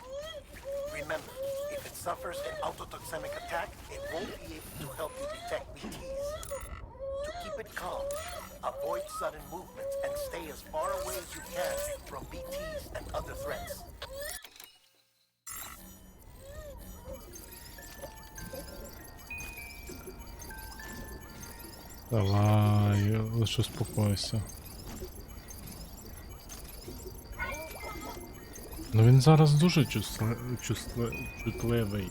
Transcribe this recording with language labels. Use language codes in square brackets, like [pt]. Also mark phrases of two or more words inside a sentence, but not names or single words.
[en] Remember, if it suffers an autotoxemic attack, it won't be able to help you detect BTs. To keep it calm, avoid sudden movements and stay as far away as you can from BTs and other threats. [uk] Давай, лише успокойся. Ну він зараз дуже чутливий.